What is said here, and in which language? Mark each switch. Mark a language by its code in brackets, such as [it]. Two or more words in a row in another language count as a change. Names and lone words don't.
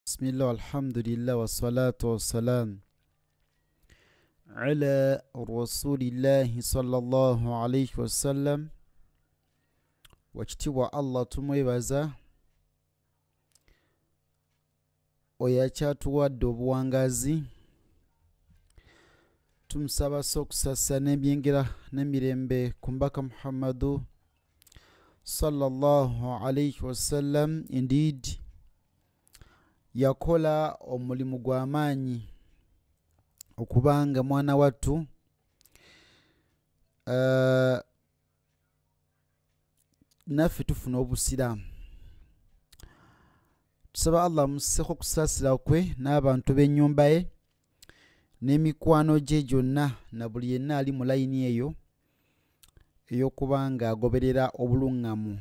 [ar] بسم الله الحمد لله والصلاة والسلام على رسول الله صلى الله عليه وسلم وكتوى الله [lg] tumwebaza oyakyatuwadde obuwangazi tumusaba okusasa n'ebyengera n'emirembe ku mbaka Muhammadu [ar] صلى الله عليه وسلم. [lg] Indeed, yakola omulimu gw'amaanyi okubanga mwana wattu naffe tufuna obusiraamu. Tusaba Allah amusseko okusaasira kwe n'abantu b'ennyumba ye n'emikwano gye gyonna na buli yenna ali mu layini eyo ey'okubanga agoberera obuluŋŋamu.